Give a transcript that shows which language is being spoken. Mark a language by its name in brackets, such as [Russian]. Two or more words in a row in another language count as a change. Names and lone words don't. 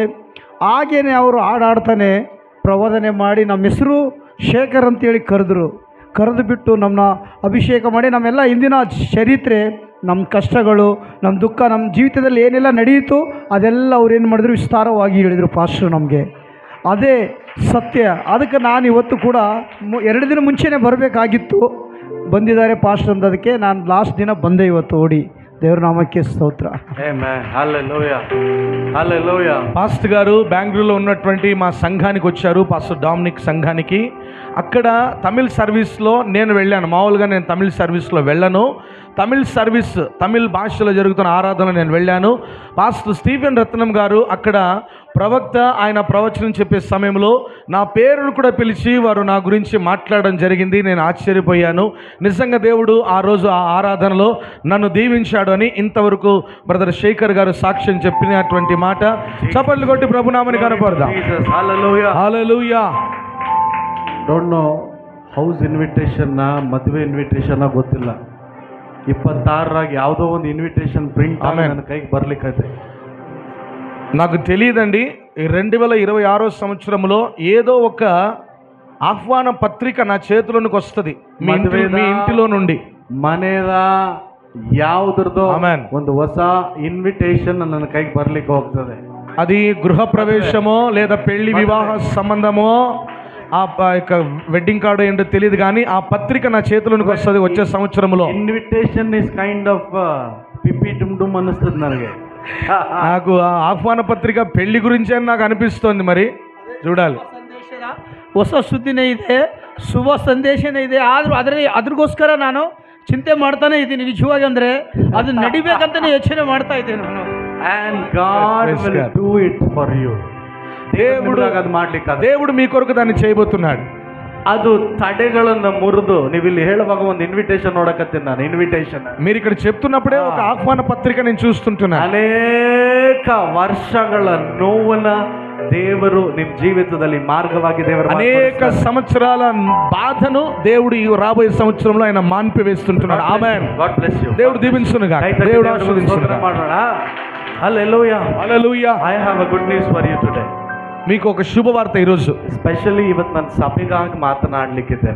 [Kannada] ಹಾಗೇನೆ ಅವರು ಹಾಡಾಡ್ತಾನೆ ಪ್ರಬೋಧನೆ ಮಾಡಿ ನಮ್ಮ ಹೆಸರು ಶೇಖರ್ ಅಂತೇಳಿ ಕರೆದು ಬಿಟ್ಟು ನಮ್ಮನ್ನ ಅಭಿಷೇಕ ಮಾಡಿ ನಮ್ಮೆಲ್ಲ ಹಿಂದಿನ ಚರಿತ್ರೆ, ನಮ್ಮ ಕಷ್ಟಗಳು, ನಮ್ಮ ದುಃಖ, ನಮ್ಮ ಜೀವಿತದಲ್ಲಿ ಏನೆಲ್ಲ ನಡೆಯಿತು ಅದೆಲ್ಲ ಅವ್ರು ಏನು ಮಾಡಿದ್ರು ವಿಸ್ತಾರವಾಗಿ ಹೇಳಿದರು ಪಾಸ್ಟರ್ ನಮಗೆ. ಅದೇ ಸತ್ಯ. ಅದಕ್ಕೆ ನಾನು ಇವತ್ತು ಕೂಡ 2 ದಿನ ಮುಂಚೆನೇ ಬರಬೇಕಾಗಿತ್ತು, ಬಂದಿದ್ದಾರೆ ಪಾಸ್ಟರ್ ಅಂದದಕ್ಕೆ ನಾನು ಲಾಸ್ಟ್ ದಿನ ಬಂದೆ ಇವತ್ತು ಓಡಿ. ದೇವರ ನಾಮಕ್ಕೆ ಸ್ತೋತ್ರ. [Telugu] ఆమేన్. హల్లెలూయా. హల్లెలూయా. పాస్టర్ గారు బెంగళూరులో ఉన్నటువంటి మా సంఘానికి వచ్చారు, పాస్టర్ డామినిక్ సంఘానికి. అక్కడ తమిళ్ సర్వీస్లో నేను వెళ్ళాను. మామూలుగా నేను తమిళ్ సర్వీస్లో వెళ్ళను. తమిళ్ భాషలో జరుగుతున్న ఆరాధనలో నేను వెళ్ళాను. పాస్టర్ స్టీఫెన్ రత్నం గారు అక్కడ ప్రవక్త, ఆయన ప్రవచనం చెప్పే సమయంలో నా పేరును కూడా పిలిచి వారు నా గురించి మాట్లాడడం జరిగింది. నేను ఆశ్చర్యపోయాను. నిజంగా దేవుడు ఆ రోజు ఆ ఆరాధనలో నన్ను దీవించాడు అని ఇంతవరకు బ్రదర్ శేఖర్ గారు సాక్ష్యం చెప్పినటువంటి మాట. చప్పట్లు కొట్టి ప్రభునామని కనపడదాం. హల్లెలూయా. హల్లెలూయా. [English] don't know house invitation [Kannada] ಮದುವೆ ಇನ್ವಿಟೇಷನ್ ಗೊತ್ತಿಲ್ಲ. 26 ಯಾವುದೋ ಒಂದು ಇನ್ವಿಟೇಷನ್ ಪ್ರಿಂಟ್ ನನ್ನ ಕೈಗೆ ಬರ್ಲಿಕ್ಕೈತೆ. [Telugu] నాకు తెలియదండి. 2026 సంవత్సరంలో ఏదో ఒక ఆహ్వాన పత్రిక నా చేతిలోనికి వస్తుంది మీ ఇంటిలో నుండి. [Kannada] ಮನೆದ ಯಾವುದ್ರದೋ ಒಂದು ಹೊಸ ಇನ್ವಿಟೇಷನ್ ನನ್ನ ಕೈಗೆ ಬರ್ಲಿಕ್ಕೆ ಹೋಗ್ತದೆ. [Telugu] అది గృహ ప్రవేశమో లేదా పెళ్లి వివాహ సంబంధమో ఆ యొక్క [English] wedding card [Telugu] ఏంటో తెలియదు, కానీ ఆ పత్రిక నా చేతిలోనికి వస్తుంది వచ్చే సంవత్సరంలో. [English] invitation is kind of పిపి డుమ్ డుమ్ [Kannada] ಅನಿಸ್ತುಂದಿ ನನಗೆ. [Telugu] నాకు ఆ ఆహ్వాన పత్రిక పెళ్లి గురించి అని నాకు అనిపిస్తోంది. మరి చూడాలి. [Kannada] ಹೊಸ ಸುದ್ದಿನೇ ಇದೆ, ಶುಭ ಸಂದೇಶನೇ ಇದೆ. ಆದರೂ ಅದ್ರಗೋಸ್ಕರ ನಾನು ಚಿಂತೆ ಮಾಡ್ತಾನೆ ಇದ್ದೀನಿ. ನಿಜವಾಗಿ ಅಂದರೆ ಅದು ನಡಿಬೇಕಂತಾನೆ ಯೋಚನೆ ಮಾಡ್ತಾ ಇದ್ದೇನೆ ನಾನು. [English] And God will do it for you. [Telugu] దేవుడు మీ కొరకు దాన్ని చేయబోతున్నాడు. [Kannada] ಅದು ತಡೆಗಳನ್ನು ಮುರಿದು ನೀವು ಇಲ್ಲಿ ಹೇಳುವಾಗ ಒಂದು ಇನ್ವಿಟೇಷನ್ ನೋಡಕತ್ತೀನಿ ನಾನು. ಇನ್ವಿಟೇಷನ್ [Telugu] మీరు ఇక్కడ చెప్తున్నప్పుడే ఒక ఆహ్వాన పత్రిక నేను చూస్తుంటున్నాను. [Kannada] ಅನೇಕ ವರ್ಷಗಳ ನೋವನ್ನ ದೇವರು ನಿಮ್ಮ ಜೀವಿತದಲ್ಲಿ ಮಾರ್ಗವಾಗಿ ದೇವರು [Telugu] అనేక సంవత్సరాల బాధను దేవుడు ఈ రాబోయే సంవత్సరంలో ఆయన మాన్పి వేస్తుంటున్నాడు. ఆమేన్. [English] God bless you. [Telugu] దేవుడు దీవించును గాక. దేవుడు ఆశీర్వదించును గాక. హల్లెలూయా. హల్లెలూయా. [English] I have a good news for you today. [Telugu] మీకు ఒక శుభవార్త ఈరోజు. [Kannada] స్పెషల్లీ ಇವತ್ತು ನಾನು ಸಭೆಗಾಗಿ ಮಾತನಾಡಲಿಕ್ಕಿದ್ದೇನೆ.